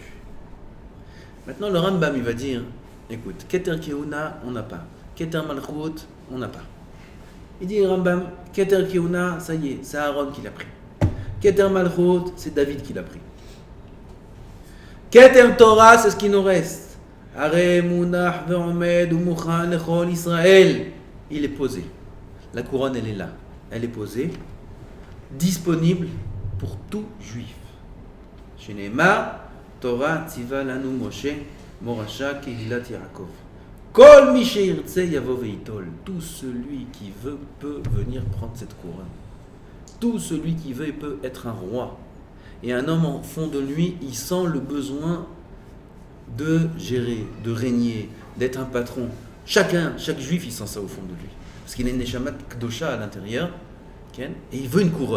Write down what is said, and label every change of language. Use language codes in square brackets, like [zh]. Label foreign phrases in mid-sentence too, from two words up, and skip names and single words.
[fr] Maintenant le Rambam il va dire, écoute, [he] כתר כהונה [fr] on n'a pas, [he] כתר מלכות [fr] on n'a pas. Il dit Rambam, [he] כתר כהונה, [fr] ça y est, c'est Aaron qui l'a pris. [he] כתר מלכות, [fr] c'est David qui l'a pris. [he] כתר תורה, [fr] c'est ce qui nous reste. [he] הרי מונח ועומד ומוכן לכל ישראל. [fr] Il est posé. La couronne, elle est là. Elle est posée, disponible pour tout juif. [he] שנאמר תורה צוה לנו משה מורשה קהלת יעקב. כל מי שירצה יבוא ויטול. [fr] Tout celui qui veut peut venir prendre cette couronne. Tout celui qui veut peut être un roi. Et un homme en fond de lui, il sent le besoin de gérer, de régner, d'être un patron. Chaque juif, il sent ça au fond de lui. Parce qu'il a une [he] נשמה קדושה [fr] à l'intérieur, et il veut une couronne.